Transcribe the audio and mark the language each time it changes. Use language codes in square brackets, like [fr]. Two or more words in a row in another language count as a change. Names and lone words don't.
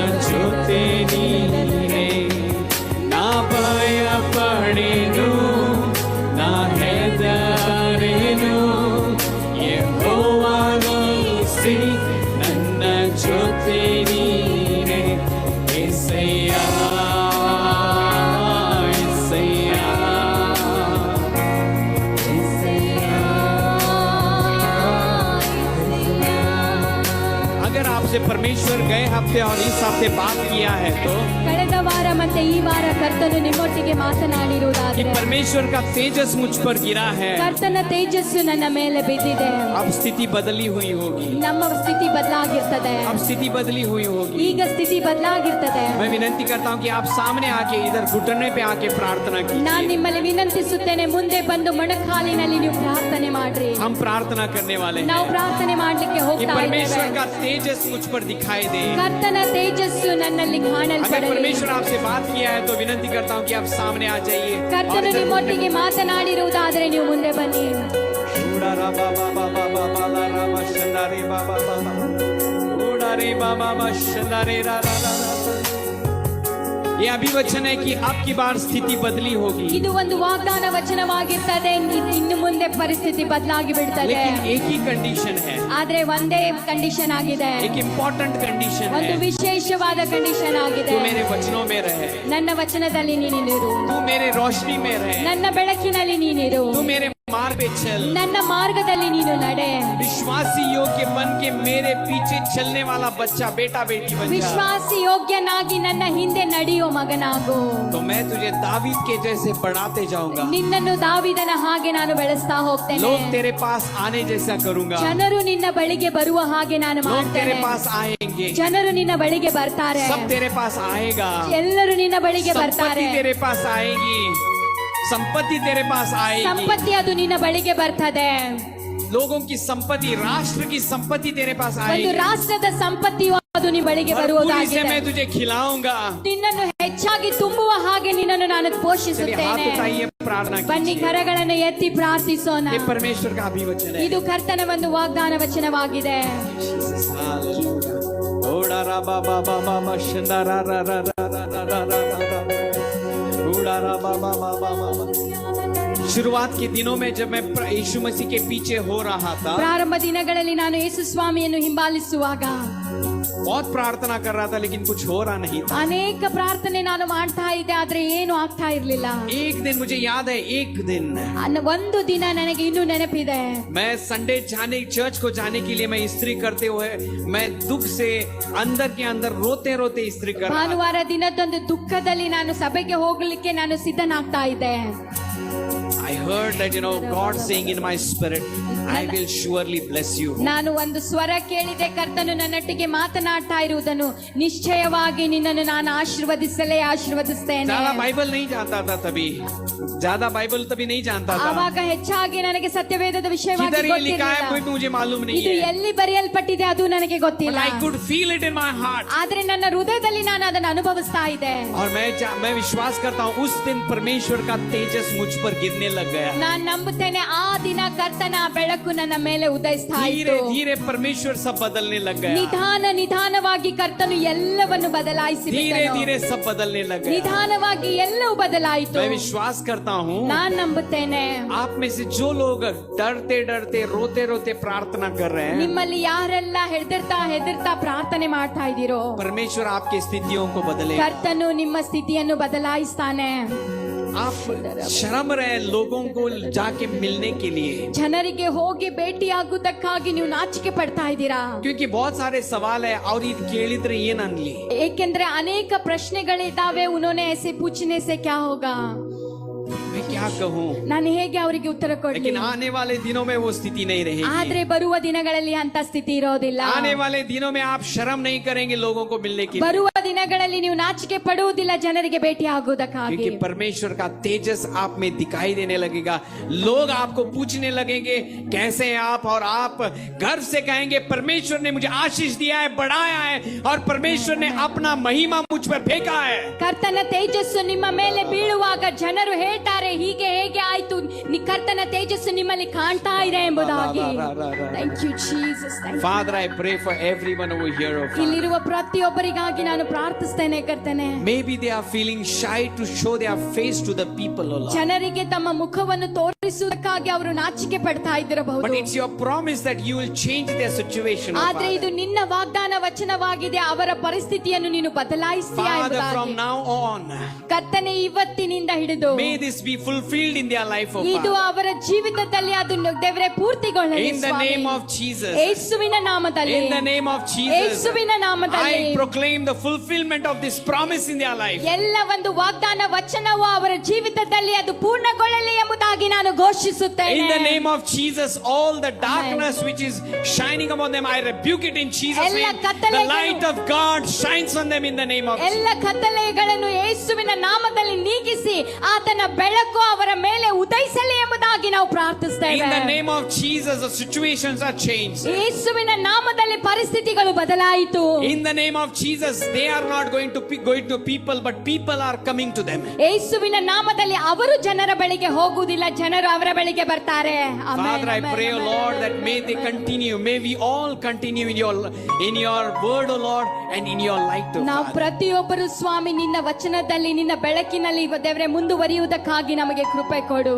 [kn] ಜೊತೆ ನೀನೇ ನಾ ಭಯ ಪಡೆನು ನಾ ಹೆದರೆನು ಯೆಹೋವ ನೀಸಿ ನನ್ನ ಜೊತೆ ನೀನೇ యేసయ్య [hi] अगर आपसे परमेश्वर गए हफ्ते और इस हफ्ते बात किया है तो [kn] ಕಳೆದ ವಾರ ಮತ್ತೆ ಈ ವಾರ ಕರ್ತನು ನಿಮ್ಮೊಟ್ಟಿಗೆ [hi] कि [kn] ಮಾತನಾಡಿರುವುದಾದ್ರೆ [hi] परमेश्वर का तेजस मुझ पर गिरा है [kn] ಕರ್ತನ ತೇಜಸ್ಸು ನನ್ನ ಮೇಲೆ ಬಿದ್ದಿದೆ [hi] अब स्थिति बदली हुई होगी [kn] ನಮ್ಮ ಸ್ಥಿತಿ ಬದಲಾಗಿರ್ತದೆ [hi] अब स्थिति बदली हुई होगी [kn] ಈಗ ಸ್ಥಿತಿ ಬದಲಾಗಿರ್ತದೆ [hi] मैं विनती करता हूँ कि आप सामने आके इधर घुटने पे आके प्रार्थना [kn] ನಾನ್ [hi] कीजिए [kn] ನಿಮ್ಮಲ್ಲಿ ವಿನಂತಿಸುತ್ತೇನೆ ಮುಂದೆ ಬಂದು ಮೊಣಕಾಲಿನಲ್ಲಿ ನೀವು ಪ್ರಾರ್ಥನೆ ಮಾಡ್ರಿ [hi] हम प्रार्थना करने वाले [kn] ನಾವು [hi] हैं [kn] ಪ್ರಾರ್ಥನೆ ಮಾಡ್ಲಿಕ್ಕೆ [hi] कि [kn] ಹೋಗ್ತಾ [hi] परमेश्वर [kn] ಇದ್ದೇವೆ [hi] का तेजस मुझ पर दिखाई दे [kn] ಕರ್ತನ ತೇಜಸ್ಸು ನನ್ನಲ್ಲಿ [hi] अगर [kn] ಕಾಣಲ್ಪಡಲಿ [hi] परमेश्वर आपसे बात किया है तो विनती करता हूँ कि आप सामने आ जाइए [kn] ಕರ್ತನು [hi] और [kn] ನಿಮ್ಮೊಟ್ಟಿಗೆ ಮಾತನಾಡಿರುವುದಾದ್ರೆ ನೀವು ಮುಂದೆ ಬನ್ನಿ उड़ा रा बा बा बा बा बा बा ला रा मा शंदा रे बा बा बा बा। उड़ा रे बा बा बा शंदा रे रा रा रा रा। [hi] ये अभी वचन है कि आपकी बार स्थिति बदली होगी [kn] ಇದು ಒಂದು ವಾಗ್ದಾನ ವಚನವಾಗಿರ್ತದೆ ಇನ್ನು ಮುಂದೆ ಪರಿಸ್ಥಿತಿ ಬದಲಾಗಿ ಬಿಡ್ತದೆ [hi] लेकिन एक ही कंडीशन है [kn] ಆದ್ರೆ ಒಂದೇ ಕಂಡೀಷನ್ ಆಗಿದೆ [hi] एक [en] important condition [kn] ಒಂದು [hi] है [kn] ವಿಶೇಷವಾದ ಕಂಡೀಷನ್ ಆಗಿದೆ [hi] तू मेरे वचनों में रहे [kn] ನನ್ನ वचನದಲ್ಲಿ ನೀನಿರು [hi] तू मेरे रोशनी में रहे [kn] ನನ್ನ ಬೆಳಕಿನಲ್ಲಿ ನೀನಿರು [hi] तू मेरे मार्ग पे चल [kn] ನನ್ನ ಮಾರ್ಗದಲ್ಲಿ ನೀನು ನಡೆ [hi] विश्वासी योग्य बन के मेरे पीछे चलने वाला बच्चा बेटा बेटी बन जा [kn] ವಿಶ್ವಾಸಿ ಯೋಗ್ಯನಾಗಿ ನನ್ನ ಹಿಂದೆ ನಡೆಯೋ ಮಗನಾಗು [hi] तो मैं तुझे दावीद के जैसे बढ़ाते जाऊंगा [kn] ನಿನ್ನನ್ನು ದಾವಿದನ ಹಾಗೆ ನಾನು ಬೆಳೆಸ್ತಾ ಹೋಗ್ತೇನೆ [hi] लोग तेरे पास आने जैसा करूंगा [kn] ಜನರು ನಿನ್ನ ಬಳಿಗೆ ಬರುವ ಹಾಗೆ ನಾನು [hi] लोग तेरे [kn] ಮಾಡ್ತೇನೆ [hi] पास आएंगे [kn] ಜನರು ನಿನ್ನ ಬಳಿಗೆ ಬರ್ತಾರೆ [hi] सब तेरे पास आएगा [kn] ಎಲ್ಲರೂ ನಿನ್ನ ಬಳಿಗೆ ಬರ್ತಾರೆ [hi] संपत्ति तेरे पास आएगी संपत्ति तेरे पास आएगी [kn] ಸಂಪತ್ತಿ ಅದು ನಿನ್ನ ಬಳಿಗೆ ಬರ್ತದೆ [hi] लोगों की संपत्ति राष्ट्र की संपत्ति तेरे पास [kn] ಒಂದು [hi] आएगी [kn] ರಾಷ್ಟ್ರದ ಸಂಪತ್ತಿಯು ಅದು ನಿನ್ನ ಬಳಿಗೆ [hi] भरपूरी से [kn] ಬರುವುದಾಗಿದೆ [hi] मैं तुझे खिलाऊंगा [kn] ನಿನ್ನನ್ನು ಹೆಚ್ಚಾಗಿ ತುಂಬುವ ಹಾಗೆ ನಿನ್ನನ್ನು ನಾನು [hi] चलिए हाथ [kn] ಪೋಷಿಸುತ್ತೇನೆ [hi] उठाइए प्रार्थना [kn] ಬನ್ನಿ [hi] कीजिए [kn] ಕರಗಳನ್ನು ಎತ್ತಿ ಪ್ರಾರ್ಥಿಸೋಣ [hi] ये परमेश्वर का अभिवचन है [kn] ಇದು ಕರ್ತನ ಒಂದು ವಾಗ್ದಾನ ವಚನವಾಗಿದೆ Hallelujah. ओड़ा रा बा बा बा बा बा शंदा रा रा रा रा रा रा रा रा रा रा। ओड़ा रा बा बा बा बा बा बा। [hi] शुरुआत के दिनों में जब मैं यीशु मसीह के पीछे हो रहा था [kn] ಪ್ರಾರಂಭ ದಿನಗಳಲ್ಲಿ ನಾನು ಯೇಸು ಸ್ವಾಮಿಯನ್ನು ಹಿಂಬಾಲಿಸುವಾಗ [hi] बहुत प्रार्थना कर रहा था लेकिन कुछ हो रहा नहीं था [kn] ಅನೇಕ ಪ್ರಾರ್ಥನೆ ನಾನು ಮಾಡ್ತಾ ಇದ್ದೆ ಆದ್ರೆ ಏನು ಆಗ್ತಾ ಇರ್ಲಿಲ್ಲ [hi] एक दिन मुझे याद है एक दिन [kn] ಒಂದು ದಿನ ನನಗೆ ಇನ್ನೂ ನೆನಪಿದೆ [hi] मैं [en] Sunday church [hi] को जाने के लिए मैं इस्त्री करते हुए मैं दुख से अंदर के अंदर रोते रोते इस्त्री कर रहा था। [kn] ಭಾನುವಾರ ದಿನದೊಂದು ದುಃಖದಲ್ಲಿ ನಾನು ಸಭೆಗೆ ಹೋಗ್ಲಿಕ್ಕೆ ನಾನು ಸಿದ್ಧನಾಗ್ತಾ ಇದ್ದೆ [en] I heard that God saying in my spirit I will surely bless you. [kn] ನಾನು ಒಂದು ಸ್ವರ ಕೇಳಿದೆ ಕರ್ತನು ನನ್ನೊಟ್ಟಿಗೆ ಮಾತನಾಡ್ತಾ ಇರುವುದನ್ನು ನಿಶ್ಚಯವಾಗಿ ನಿನ್ನನ್ನು ನಾನು ಆಶೀರ್ವದಿಸ್ತೇನೆ [hi] ज्यादा बाइबल नहीं जानता था तभी ज्यादा बाइबल तभी नहीं जानता था [kn] ಆವಾಗ ಹೆಚ್ಚಾಗಿ ನನಗೆ ಸತ್ಯವೇದದ ವಿಷಯವಾಗಿ [hi] किधर ये लिखा है [kn] ಗೊತ್ತಿರಲಿಲ್ಲ. [hi] कोई मुझे मालूम नहीं [kn] ಇದು [hi] है [kn] ಎಲ್ಲಿ ಬರೆಯಲ್ಪಟ್ಟಿದೆ ಅದು ನನಗೆ but ಗೊತ್ತಿಲ್ಲ [en] I could feel it in my heart [kn] ಆದ್ರೆ ನನ್ನ ಹೃದಯದಲ್ಲಿ ನಾನು ಅದನ್ನು ಅನುಭವಿಸ್ತಾ ಇದ್ದೆ [hi] और मैं विश्वास करता हूँ उस दिन परमेश्वर का तेजस मुझ पर गिरने लग गया [kn] ನಾನು ನಂಬುತ್ತೇನೆ ಆ ದಿನ ಕರ್ತನ ಬೆಳಕು ನನ್ನ ಮೇಲೆ ಉದಯಿಸ್ತಾ [hi] धीरे [kn] ಇತ್ತು [hi] धीरे परमेश्वर सब बदलने लग गया [kn] ನಿಧಾನವಾಗಿ ಕರ್ತನು ಎಲ್ಲವನ್ನು ಬದಲಾಯಿಸಿ [hi] धीरे धीरे सब बदलने लग गया [kn] ನಿಧಾನವಾಗಿ ಎಲ್ಲವೂ ಬದಲಾಯಿತು [hi] मैं विश्वास करता हूँ [kn] ನಾನ್ ನಂಬುತ್ತೇನೆ [hi] आप में से जो लोग डरते डरते रोते रोते प्रार्थना कर रहे हैं [kn] ನಿಮ್ಮಲ್ಲಿ ಯಾರೆಲ್ಲ ಹೆದರ್ತಾ ಪ್ರಾರ್ಥನೆ ಮಾಡ್ತಾ ಇದ್ದೀರೋ [hi] परमेश्वर आपकी स्थितियों को बदले [kn] ಕರ್ತನು ನಿಮ್ಮ ಸ್ಥಿತಿಯನ್ನು ಬದಲಾಯಿಸ್ತಾನೆ [hi] आप शर्म रहे लोगों को जाके मिलने के लिए [kn] ಜನರಿಗೆ ಹೋಗಿ ಭೇಟಿಯಾಗುವುದಕ್ಕಾಗಿ ನೀವು ನಾಚಿಕೆ ಪಡ್ತಾ ಇದ್ದೀರಾ [hi] क्योंकि बहुत सारे सवाल है और [kn] ಇದು ಕೇಳಿದ್ರೆ ಏನ್ ಅನ್ಲಿ ಏಕೆಂದ್ರೆ ಅನೇಕ ಪ್ರಶ್ನೆಗಳಿದ್ದಾವೆ [hi] उन्होंने ऐसे पूछने से क्या होगा मैं क्या कहूँ [kn] ನಾನು ಹೇಗೆ ಅವರಿಗೆ ಉತ್ತರ ಕೊಡ್ಲಿ [hi] लेकिन आने वाले दिनों में वो स्थिति नहीं रहेगी [kn] ಆದ್ರೆ ಬರುವ ದಿನಗಳಲ್ಲಿ ಅಂತ ಸ್ಥಿತಿ ಇರೋದಿಲ್ಲ [hi] आने वाले दिनों में आप शर्म नहीं करेंगे लोगों को मिलने के लिए [kn] ಬರುವ ದಿನಗಳಲ್ಲಿ ನೀವು ನಾಚಿಕೆ ಪಡುವುದಿಲ್ಲ ಜನರಿಗೆ ಭೇಟಿ ಆಗುವುದಕ್ಕಾಗಿ [hi] क्योंकि परमेश्वर का तेजस आप में दिखाई देने लगेगा लोग आपको पूछने लगेंगे कैसे हैं आप और आप गर्व से कहेंगे परमेश्वर ने मुझे आशीष दिया है बढ़ाया है और परमेश्वर ने अपना महिमा मुझ पर फेंका है [kn] ಕರ್ತನ ತೇಜಸ್ಸು ನಿಮ್ಮ ಮೇಲೆ ಬೀಳುವಾಗ ಜನರು ಹೇಳ್ತಾರೆ ಈ ಹೀಗೆ ಹೇಗೆ ಆಯ್ತು ಕರ್ತನ ತೇಜಸ್ಸು ನಿಮ್ಮಲ್ಲಿ ಕಾಣ್ತಾ ಇದೆ ಎಂಬುದಾಗಿ. [en] Thank you Jesus. Father, I pray for everyone over here, oh Father. [kn] ಇಲ್ಲಿರುವ ಪ್ರತಿಯೊಬ್ಬರಿಗಾಗಿ ನಾನು ಪ್ರಾರ್ಥಿಸ್ತೇನೆ ಕರ್ತನೆ. [en] Maybe they are feeling shy to show their face to the people, oh Lord. [kn] ಜನರಿಗೆ ತಮ್ಮ ಮುಖವನ್ನು ತೋರಿಸುವುದಕ್ಕಾಗಿ ಅವರು ನಾಚಿಕೆ ಪಡ್ತಾ ಇದ್ದಿರಬಹುದು. [en] But it's your promise that you will change their situation, oh [kn] ಆದ್ರೆ ಇದು [en] Father. [kn] ನಿನ್ನ ವಾಗ್ದಾನ ವಚನವಾಗಿದೆ, ಅವರ ಪರಿಸ್ಥಿತಿಯನ್ನು ನೀನು ಬದಲಾಯಿಸ್ತೀಯಾ [en] Father, [kn] ಎಂಬುದಾಗಿ. [en] from now on, [kn] ಕರ್ತನೆ ಇವತ್ತಿನಿಂದ ಹಿಡಿದು [en] may this be fulfilled in their life, oh [kn] ಇದು [en] Father. [kn] ಅವರ ಜೀವಿತದಲ್ಲಿ ಅದನ್ನು ದೇವರೇ ಪೂರ್ತಿಗೊಳ್ಳಲಿ [en] In the [kn] ಸ್ವಾಮಿ. [en] name of Jesus. [kn] ಯೇಸುವಿನ ನಾಮದಲ್ಲಿ. [en] In the name of Jesus. [kn] ಯೇಸುವಿನ ನಾಮದಲ್ಲಿ. [en] I proclaim the fulfillment of this promise in their life. [kn] ಎಲ್ಲ ಒಂದು ವಾಗ್ದಾನ ವಚನವು ಅವರ ಜೀವಿತದಲ್ಲಿ ಅದು ಪೂರ್ಣಗೊಳ್ಳಲಿ ಎಂಬುದಾಗಿ ನಾನು ಘೋಷಿಸುತ್ತೇನೆ. [en] In the name of Jesus, all the darkness which is shining upon them, I rebuke it in Jesus' [kn] ಎಲ್ಲ [en] name. The [kn] ಕತ್ತಲೆಗಳು- [en] light of God shines on them in the name of Jesus. [kn] ಎಲ್ಲ ಕತ್ತಲೆಗಳನ್ನು ಯೇಸುವಿನ ನಾಮದಲ್ಲಿ ನೀಗಿಸಿ ಆತನ ಬೆಳಕು ಅವರ ಮೇಲೆ ಉದಯಿಸಲಿ ಎಂಬುದಾಗಿ ನಾವು ಪ್ರಾರ್ಥಿಸ್ತೇವೆ. [en] In the name of Jesus, the situations are changed. [kn] ಯೇಸುವಿನ ನಾಮದಲ್ಲಿ ಪರಿಸ್ಥಿತಿಗಳು ಬದಲಾಯಿತು. [en] In the name of Jesus, they are not going to people, but people are coming to them. [kn] ಯೇಸುವಿನ ನಾಮದಲ್ಲಿ ಅವರು ಜನರ ಬಳಿಗೆ ಹೋಗುವುದಿಲ್ಲ, ಜನರು ಅವರ ಬಳಿಗೆ ಬರ್ತಾರೆ. ಆಮೆನ್, [en] Father, I [kn] ಆಮೆನ್, [en] pray, O [kn] ಆಮೆನ್, [en] Lord, [kn] ಆಮೆನ್, [en] that may they [kn] ಆಮೆನ್. [en] continue. May we all continue in your word, O Lord, and in your light, O [kn] ನಾವು [en] Father. [kn] ಪ್ರತಿಯೊಬ್ಬರು ಸ್ವಾಮಿ ನಿನ್ನ ವಚನದಲ್ಲಿ ನಿನ್ನ ಬೆಳಕಿನಲ್ಲಿ ದೇವರೇ ಮುಂದುವರಿಯುವುದಕ್ಕಾಗಿ ನಮಗೆ ಕೃಪೆ ಕೊಡು.